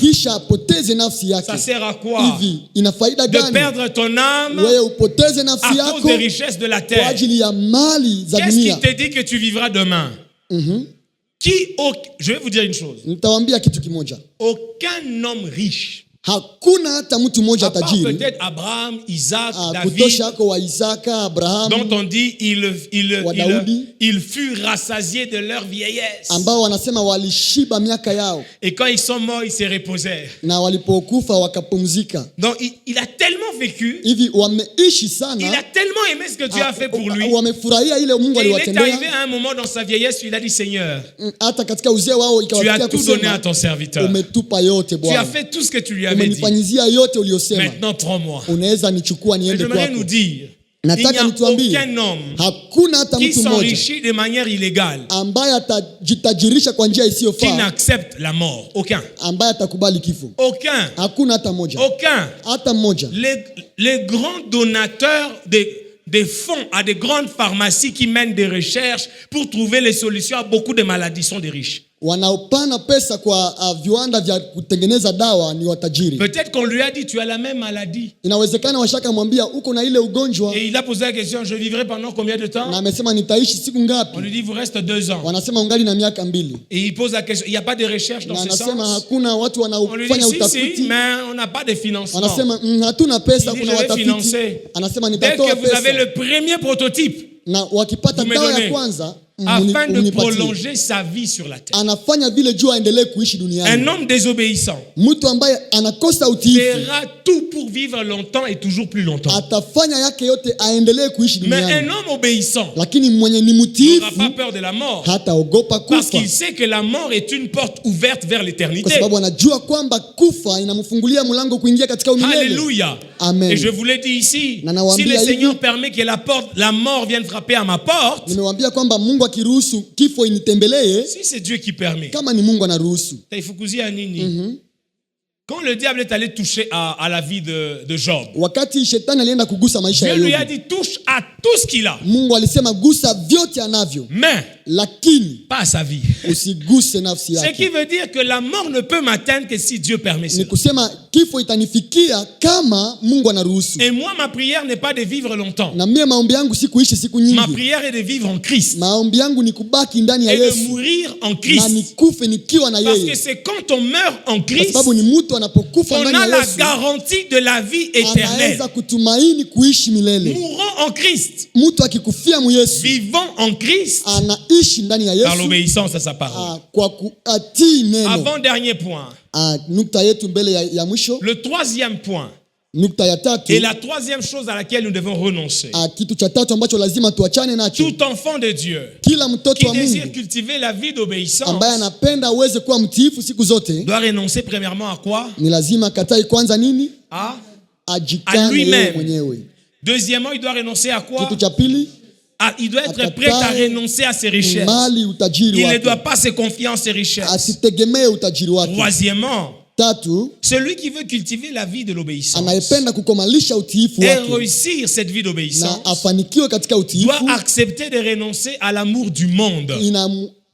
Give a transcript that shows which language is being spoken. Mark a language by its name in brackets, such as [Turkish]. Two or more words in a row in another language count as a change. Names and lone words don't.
[French] Ça sert à quoi de perdre ton âme à cause des richesses de la terre? Qu'est-ce qui te dit que tu vivras demain? Je vais vous dire une chose. Aucun homme riche, [Swahili] hakuna hata mtu mmoja tajiri, [French] peut-être Abraham, Isaac, David, dont on dit ils furent rassasiés de leur vieillesse, [Swahili] ambao wanasema walishiba miaka yao, [French] et quand ils sont morts ils se reposèrent, [Swahili] na walipokufa wakapumzika. [French] Donc il a tellement vécu, [Swahili] hivi wameishi sana, [French] il a tellement aimé ce que Dieu a fait pour lui, [Swahili] wamefurahia ile Mungu aliwatendea. [French] Il est arrivé à un moment dans sa vieillesse où il a dit, Seigneur, [Swahili] hata katika uzee wao [French] tu as tout donné à ton serviteur, [Swahili] umetupa yote Bwana, [French] tu as fait tout ce que tu lui avais dit. Maintenant prends-moi. J'aimerais nous dire, il n'y a aucun homme qui s'enrichit de manière illégale qui n'accepte la mort. Aucun. Les grands donateurs des fonds à des grandes pharmacies qui mènent des recherches pour trouver les solutions à beaucoup de maladies sont des riches. [Swahili] Wanaopana pesa kwa viwanda vya kutengeneza dawa ni watajiri. [French] Peut-être qu'on lui a dit tu as la même maladie. [Swahili] Inawezekana washaka mwambia uko na ile ugonjwa. [French] Et il a posé la question, je vivrai pendant combien de temps? [Swahili] Na amesema nitaishi siku ngapi? [French] On lui dit vous reste 2 ans. [Swahili] Wanasema ungali na miaka 2. [French] Et il pose la question, il y a pas de recherche dans ce sens? [Swahili] Anasema hakuna watu wanaofanya utafiti. [French] Mais on n'a pas de financement. [Swahili] Anasema hatuna pesa, kuna watafiti. Anasema nitatoa pesa. [French] Dès que vous avez le premier prototype, [Swahili] na wakipata dawa ya kwanza [French] afin de prolonger sa vie sur la terre. [Swahili] Anafanya vile juu aendelee kuishi duniani. [French] Un homme désobéissant [Swahili] mtu ambaye anakosa utiifu [French] fera tout pour vivre longtemps et toujours plus longtemps. [Swahili] Atafanya yake yote aendelee kuishi duniani. [French] Mais un homme obéissant, [Swahili] lakini mwenye ni mtiifu, [French] n'aura pas peur de la mort. [Swahili] Hataogopa kufa. [French] Parce qu'il sait que la mort est une porte ouverte vers l'éternité. [Swahili] Kwa sababu anajua kwamba kufa inamfungulia mlango kuingia katika umilele. [French] Alléluia. Amen. Et je vous l'ai dit ici, si le Seigneur permet que la mort vienne frapper à ma porte, [Swahili] nimewaambia kwamba Mungu akiruhusu kifo initembelee, [French] si c'est Dieu qui permet, [Swahili] kama ni Mungu anaruhusu, taifukuzia nini? [French] Quand le diable est allé toucher à la vie de Job, [Swahili] wakati shetani alienda kugusa maisha ya [French] Dieu [Swahili] Yobu, [French] lui a dit touche à tout ce qu'il a. [Swahili] Mungu alisema gusa vyote anavyo. [French] Mais [Swahili] lakini [French] pas sa vie. [Swahili] Usiguse nafsi yake. [French] Ce qui veut dire que la mort ne peut m'atteindre que si Dieu permet cela. [Swahili] Ni kusema kifo itanifikia kama Mungu anaruhusu. [French] Et moi ma prière n'est pas de vivre longtemps. [Swahili] Na mimi maombi yangu si kuishi siku nyingi. [French] Ma prière est de vivre en Christ. [Swahili] Maombi yangu ni kubaki ndani ya Yesu. [French] Et de mourir en Christ. [Swahili] Na nikufe nikiwa na yeye. [French] Parce que c'est quand on meurt en Christ, [Swahili] kwa sababu ni mtu anapokufa ndani ya Yesu, [French] on a la garantie de la vie éternelle. [Swahili] Anaweza kutumaini kuishi milele. [French] Mourons en Christ. [Swahili] Mtu akikufia mu Yesu. [French] Vivons en Christ. [Swahili] Anaishi ndani ya Yesu. [French] Par l'obéissance à sa parole. [Swahili] Kwa kutii neno. [French] Avant dernier point. [Swahili] Nukta yetu mbele ya mwisho. [French] Le troisième point. [Swahili] Nukta ya tatu. [French] Et la troisième chose à laquelle nous devons renoncer. [Swahili] Kitu cha tatu ambacho lazima tuachane nacho. [French] Tout enfant de Dieu [Swahili] kila mtoto wa Mungu [French] qui désire cultiver la vie d'obéissance, [Swahili] ambaye anapenda uweze kuwa mtiifu siku zote, [French] doit renoncer premièrement à quoi? [Swahili] Ni lazima katai kwanza nini? [French] À lui-même. Deuxièmement, il doit renoncer à quoi? [Swahili] Kitu cha pili, [French] il doit être prêt à renoncer à ses richesses. Il ne doit pas se confier en ses richesses. Troisièmement, celui qui veut cultiver la vie de l'obéissance et réussir cette vie d'obéissance doit accepter de renoncer à l'amour du monde.